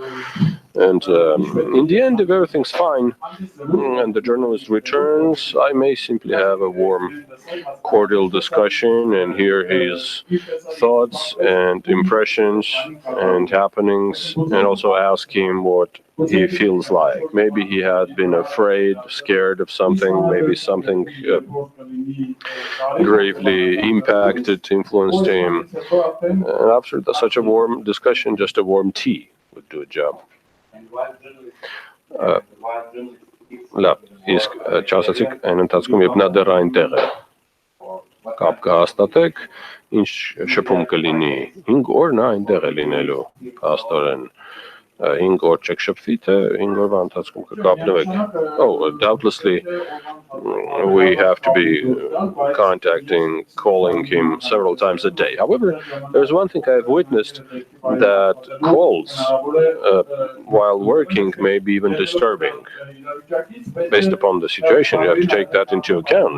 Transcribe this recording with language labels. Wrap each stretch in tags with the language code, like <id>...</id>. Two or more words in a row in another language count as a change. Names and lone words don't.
<en>And in the end, if everything's fine and the journalist returns, I may simply have a warm, cordial discussion and hear his thoughts and impressions and happenings, and also ask him what he feels like. Maybe he had been afraid, scared of something, maybe something gravely impacted, influenced him. And after such a warm discussion, just a warm tea would do a job.</en> <hy>Լավ, իսկ չասացիք այն ընթացքում, երբ նա դեռ այնտեղ է, կապ կհաստատեք, ինչ շփում կլինի, 5 օր նա այնտեղ է լինելու, փաստորեն, 5 օր չեք շփվի, թե 5 օրվա ընթացքում կկապնվեք.</hy> <en>Oh, doubtlessly we have to be contacting, calling him several times a day. However, there's one thing I've witnessed, that calls while working may be even disturbing. Based upon the situation, you have to take that into account.</en>